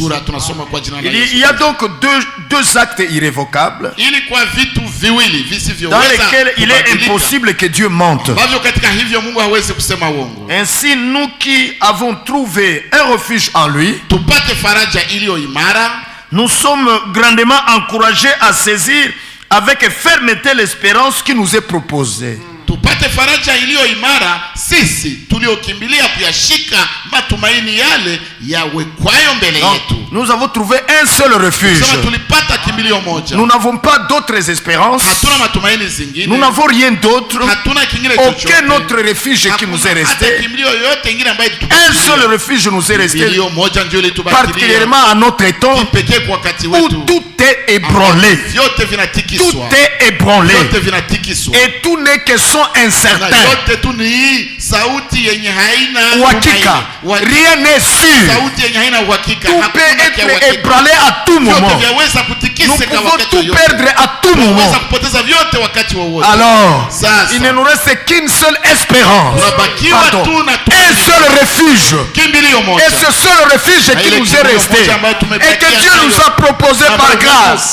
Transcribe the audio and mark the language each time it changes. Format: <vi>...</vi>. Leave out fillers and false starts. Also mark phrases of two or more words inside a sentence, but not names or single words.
<fr>Il y a donc deux actes irrévocables dans lesquels il est impossible que Dieu mente. Ainsi, nous qui avons trouvé un refuge en lui, nous sommes grandement encouragés à saisir avec fermeté l'espérance qui nous est proposée.</fr> <sw>Tupate faraja iliyo imara sisi tuliokimbilia kuyashika matumaini yale yawekwayo mbele yetu.</sw> <fr>Nous avons trouvé un seul refuge.</fr> <sw>Tulipata kimbilio moja.</sw> <fr>Nous n'avons pas d'autres espérances.</fr> <sw>Hatuna matumaini zingine.</sw> <fr>Nous n'avons rien d'autre.</fr> <sw>Hatuna kingine chochote.</sw> <fr>Aucun autre refuge qui nous est resté.</fr> <sw>Kimbilio yote ingine ambayo</sw> <fr>un seul refuge nous est resté.</fr> <sw>Kimbilio moja ndio litubakilia.</sw> <fr>Particulièrement à notre temps</fr> <sw>pekee kwa wakati wetu.</sw> <fr>Où tout est ébranlé.</fr> <sw>Vyote vinatikiswa.</sw> <fr>Tout est ébranlé.</fr> <sw>Vyote vinatikiswa.</sw> <fr>Et tout n'est que son incertain.</fr> <sw>Yote tu ni sauti yenye haina uhakika.</sw> <fr>Rien n'est sûr.</fr> <sw>Sauti yenye haina uhakika.</sw> <fr>Tout peut être ébranlé à tout moment. Nous pouvons tout perdre à tout moment. Alors, il ne nous reste qu'une seule espérance. Pardon. Un seul refuge. Et ce seul refuge qui nous est resté. Et que Dieu nous a proposé par grâce.</fr>